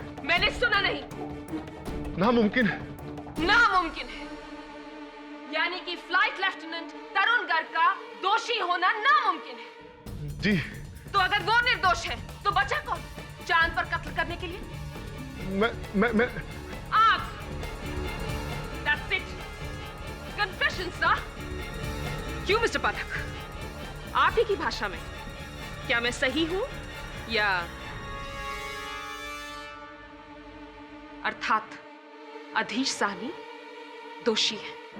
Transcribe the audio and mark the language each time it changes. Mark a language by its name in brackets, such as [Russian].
[Hindi] मैंने सुना नहीं। नामुमकिन। नामुमकिन है, यानी कि फ्लाइट लेफ्टिनेंट तरुण गर्ग का दोषी होना नामुमकिन है। जी। तो अगर वो निर्दोष है तो बचा कौन चांद पर कत्ल करने के लिए? मैं आप। [English] That's it. Confession [Hindi] क्वेश्चंस ना। क्यों मिस्टर पाठक, आप ही की भाषा में क्या मैं सही हूं या अर्थात अधीश साहनी दोषी है?